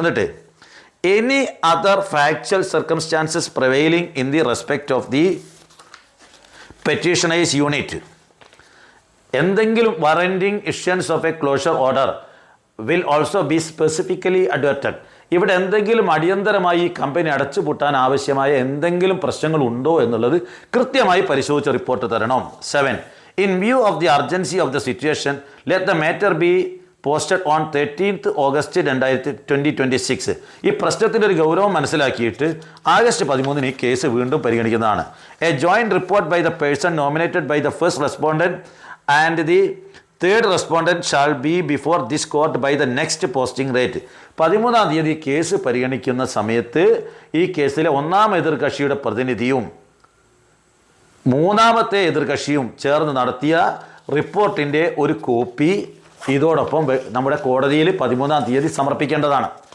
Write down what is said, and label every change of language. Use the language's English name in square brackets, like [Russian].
[Malayalam] എന്നിട്ട് [English] Any other factual circumstances prevailing in the respect of the petitioner's unit. [Malayalam] എന്തെങ്കിലും [English] Warranting issuance of a closure order will also be specifically adverted. [Malayalam] ഇവിടെ എന്തെങ്കിലും അടിയന്തരമായി ഈ company അടച്ചുപൂട്ടാൻ ആവശ്യമായ എന്തെങ്കിലും പ്രശ്നങ്ങൾ ഉണ്ടോ എന്നുള്ളത് കൃത്യമായി പരിശോധിച്ച് റിപ്പോർട്ട് തരണം. 7. [English] In view of the urgency of the situation, let the matter be posted on 13th August 2026. [Malayalam] ഈ പ്രശ്നത്തിൻ്റെ ഒരു ഗൗരവം മനസ്സിലാക്കിയിട്ട് ആഗസ്റ്റ് 13 ഈ കേസ് വീണ്ടും പരിഗണിക്കുന്നതാണ്. [English] A joint report by the person nominated by the first respondent and the third respondent shall be before this court by the next posting date. [Malayalam] 13-ാം തീയതി case പരിഗണിക്കുന്ന സമയത്ത് ഈ കേസിലെ ഒന്നാം എതിർകക്ഷിയുടെ പ്രതിനിധിയും മൂന്നാമത്തെ എതിർകക്ഷിയും ചേർന്ന് നടത്തിയ റിപ്പോർട്ടിൻ്റെ ഒരു കോപ്പി ഇതോടൊപ്പം നമ്മുടെ കോടതിയിൽ 13-ാം തീയതി സമർപ്പിക്കേണ്ടതാണ്.